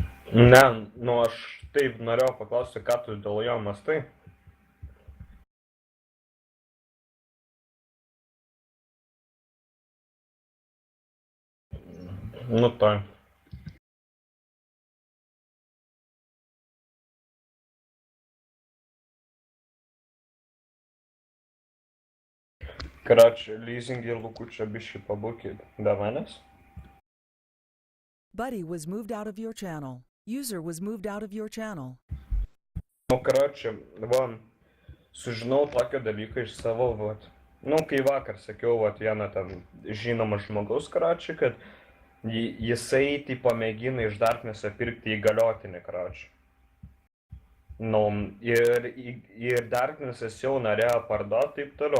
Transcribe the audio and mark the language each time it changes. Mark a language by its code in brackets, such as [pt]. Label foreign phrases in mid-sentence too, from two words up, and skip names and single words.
[lt] Ne, nu aš taip norėjau paklausti, ką tu dėl jo mąstai. [ru] Ну так. Короче, лизинг и Лукуча [lt] bišķi pabūkit be manęs. [en] Buddy was moved out of your channel. User was moved out of your channel. [lt] Nu, короче, va, sužinau tokio dalyko iš savo, va. Nu, kai vakar sakiau, va, vieną ten žinomą žmogaus, korоче, kad jisai, tipo, mėgina iš Darkness'o pirkti įgaliotinį, korоче. Nu, ir Darkness'as jau norėjo parduoti, taip toliau.